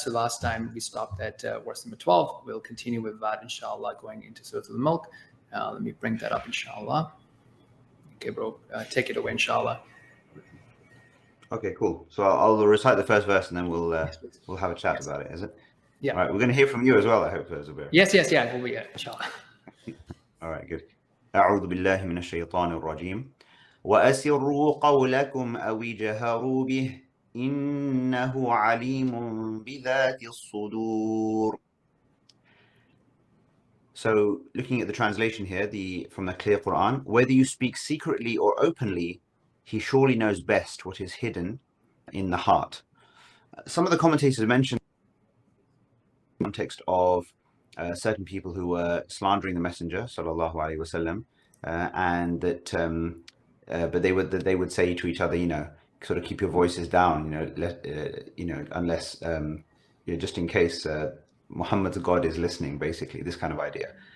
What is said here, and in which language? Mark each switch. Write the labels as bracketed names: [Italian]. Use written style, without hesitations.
[English] So last time we stopped at verse number 12. We'll continue with that, inshallah, going into Surah Al-Mulk. Let me bring that up, inshallah. Okay, bro, take it away, inshallah. Okay, cool. So I'll recite the first verse and then Yes, please. we'll have a chat Yes. about it, is it? Yeah. All right, we're going to hear from you as well, I hope, Zubair. Yes, yes, yeah. We'll be inshallah. All right, good. [Arabic] أعوذ بالله من الشيطان الرجيم وأسروا قولكم أو اجهروا به إنه عليم بذات الصدور. [English] So looking at the translation here, from the clear Quran, whether you speak secretly or openly, he surely knows best what is hidden in the heart. Some of the commentators mentioned the context of certain people who were slandering the Messenger, sallallahu alaihi wasallam, and that, but they would say to each other, sort of keep your voices down, unless, just in case Muhammad's God is listening, basically, this kind of idea.